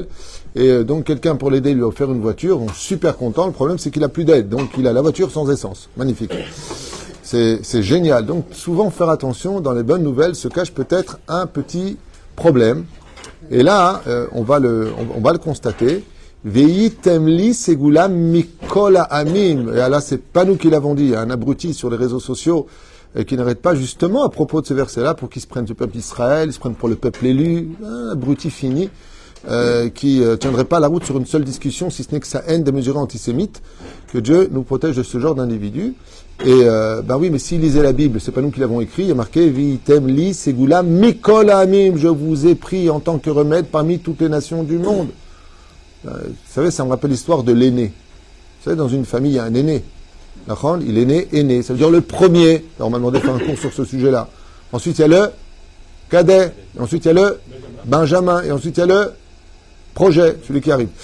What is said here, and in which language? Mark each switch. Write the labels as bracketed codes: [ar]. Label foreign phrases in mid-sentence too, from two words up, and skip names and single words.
[fr] Et donc quelqu'un pour l'aider lui a offert une voiture, donc super content. Le problème c'est qu'il n'a plus d'aide, donc il a la voiture sans essence. Magnifique. C'est génial. Donc souvent faire attention, dans les bonnes nouvelles se cache peut-être un petit problème. Et là, on va le constater. [he] והייתם לי סגולה מכל העמים. [fr] Et là, c'est pas nous qui l'avons dit. Il y a un abruti sur les réseaux sociaux qui n'arrête pas justement à propos de ce verset-là pour qu'ils se prennent du peuple d'Israël, ils se prennent pour le peuple élu. Un abruti fini qui tiendrait pas la route sur une seule discussion, si ce n'est que sa haine démesurée antisémite. Que Dieu nous protège de ce genre d'individus. Et oui, mais s'ils lisaient la Bible, c'est pas nous qui l'avons écrit, il y a marqué [he] והייתם לי סגולה מכל העמים, [fr] je vous ai pris en tant que remède parmi toutes les nations du monde. Vous savez, ça me rappelle l'histoire de l'aîné. Vous savez, dans une famille, il y a un aîné. Il est né aîné, ça veut dire le premier. Alors, on m'a demandé de faire un cours sur ce sujet-là. Ensuite, il y a le cadet. Et ensuite, il y a le benjamin. Et ensuite, il y a le projet, celui qui arrive.